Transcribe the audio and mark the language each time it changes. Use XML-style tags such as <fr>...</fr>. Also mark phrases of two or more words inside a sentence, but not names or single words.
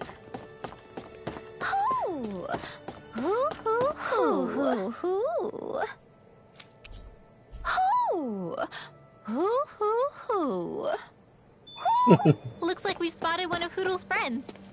<en>Hoo! Hoo hoo hoo! Hoo hoo! Hoo! Hoo hoo hoo! Looks like we've spotted one of Hoodle's friends.</en>